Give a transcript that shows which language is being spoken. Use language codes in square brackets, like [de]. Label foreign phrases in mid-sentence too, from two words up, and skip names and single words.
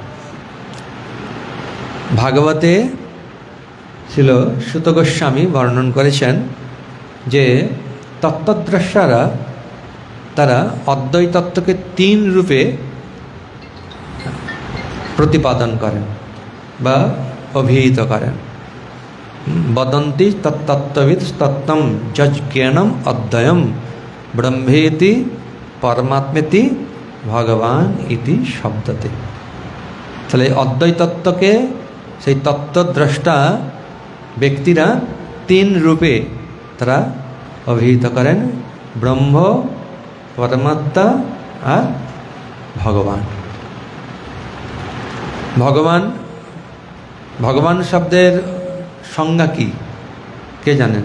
[bn] ভাগবতে ছিল সুত গোস্বামী বর্ণন করেছেন যে তত্ত্বদ্রষ্টারা তারা অদ্বৈত তত্ত্বকে 3 রূপে প্রতিপাদন করেন বা অভিহিত করেন। [sa] वदन्ति तत्तत्त्वविद तत्तं जज्ञानम अद्वयम ब्रह्मेति परमात्मेति भगवान इति शब्दते। [bn] তাহলে অদ্বৈত তত্ত্বকে সেই তত্ত্বদ্রষ্টা ব্যক্তিরা তিন রূপে তারা অভিহিত করেন, ব্রহ্ম, পরমাত্মা আর ভগবান। ভগবান ভগবান শব্দের সংজ্ঞা কি কে জানেন?